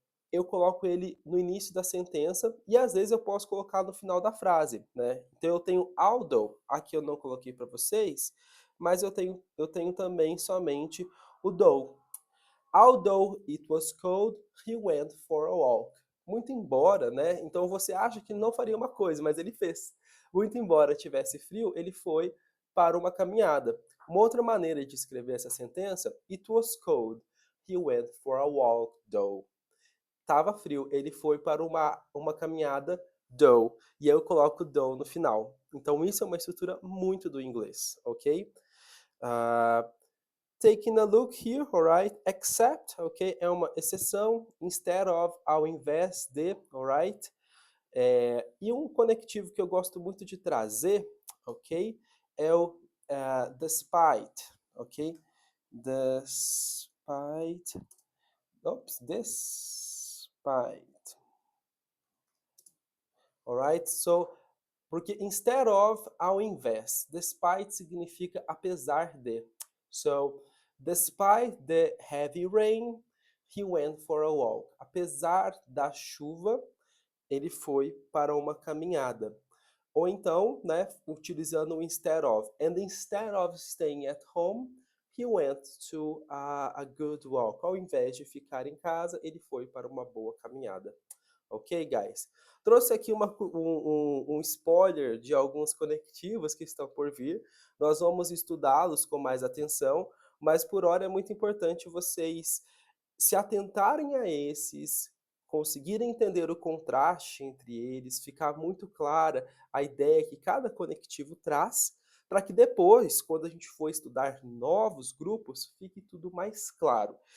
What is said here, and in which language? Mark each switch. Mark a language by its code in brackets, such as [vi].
[pt] Eu coloco ele no início da sentença e às vezes eu posso colocar no final da frase, né? Então eu tenho although, aqui eu não coloquei para vocês, mas eu tenho também somente o though. [en] Although it was cold, he went for a walk. [pt] Muito embora, né? Então você acha que não faria uma coisa, mas ele fez. Muito embora tivesse frio, ele foi para uma caminhada. Uma outra maneira de escrever essa sentença, [en] it was cold, he went for a walk, though. [pt] Tava frio, ele foi para uma caminhada, though. E aí eu coloco though no final. Então isso é uma estrutura muito do inglês, ok? [en] Taking a look here, alright? [pt] Except, ok? É uma exceção. Instead of, ao invés de, alright? E um conectivo que eu gosto muito de trazer, ok? É o despite, ok? Despite. Oops, despite. Alright? So, porque instead of, ao invés. Despite significa apesar de. [en] So, despite the heavy rain, he went for a walk. [pt] Apesar da chuva, ele foi para uma caminhada. Ou então, né, utilizando o instead of. [en] And instead of staying at home, he went to a good walk. [pt] Ao invés de ficar em casa, ele foi para uma boa caminhada. [en] Ok, guys? [pt] Trouxe aqui um spoiler de alguns conectivos que estão por vir. Nós vamos estudá-los com mais atenção, mas por hora é muito importante vocês se atentarem a esses, conseguirem entender o contraste entre eles, ficar muito clara a ideia que cada conectivo traz, para que depois, quando a gente for estudar novos grupos, fique tudo mais claro.